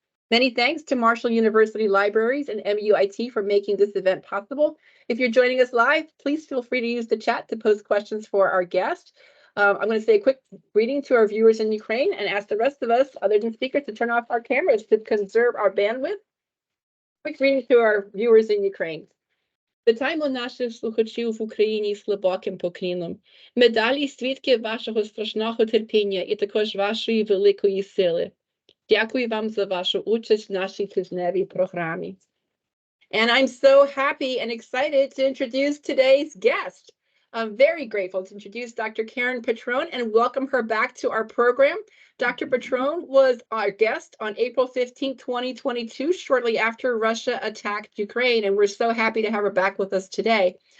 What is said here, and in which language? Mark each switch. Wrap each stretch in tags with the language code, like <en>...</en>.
<en>Many thanks to Marshall University Libraries and MUIT for making this event possible. If you're joining us live, please feel free to use the chat to post questions for our guest. I'm going to say a quick greeting to our viewers in Ukraine and ask the rest of us, other than speakers, to turn off our cameras to conserve our bandwidth. Quick greeting to our viewers in Ukraine.</en> <uk>Вітаємо наших слухачів в Україні з глибоким поклоном. Ми далі свідки вашого страшного терпіння і також вашої великої сили. Дякую вам за вашу участь в нашій тижневій програмі.</uk> <en>And I'm so happy and excited to introduce today's guest. I'm very grateful to introduce Dr. Karen Petrone and welcome her back to our program. Dr. Petrone was our guest on April 15, 2022, shortly after Russia attacked Ukraine, and we're so happy to have her back with us today.</en>